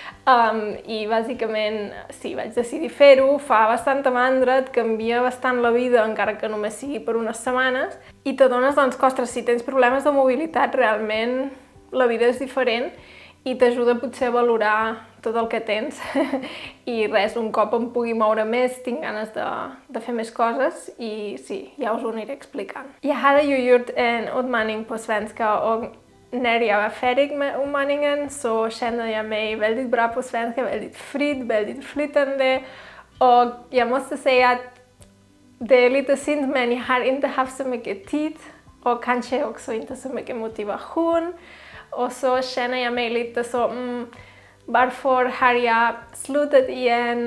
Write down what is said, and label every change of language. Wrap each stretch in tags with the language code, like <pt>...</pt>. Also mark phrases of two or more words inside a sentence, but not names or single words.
<ca>I bàsicament sí, vaig decidir fer-ho, fa bastanta mandra, et canvia bastant la vida, encara que només sigui per unes setmanes, i t'adones doncs que, ostres, si tens problemes de mobilitat, realment la vida és diferent i t'ajuda potser a valorar tot el que tens i res, un cop em pugui moure més, tinc ganes de fer més coses i sí, ja us ho aniré explicant.</ca> <sv>Jag hade ju gjort en utmaning på svenska och när jag var färdig med utmaningen så kände jag mig väldigt bra på svenska, väldigt fri, väldigt flytande, och jag måste säga att det är lite synd, men jag har inte haft så mycket tid och kanske också inte så mycket motivation, och så känner jag mig lite så varför har jag slutat igen?</sv>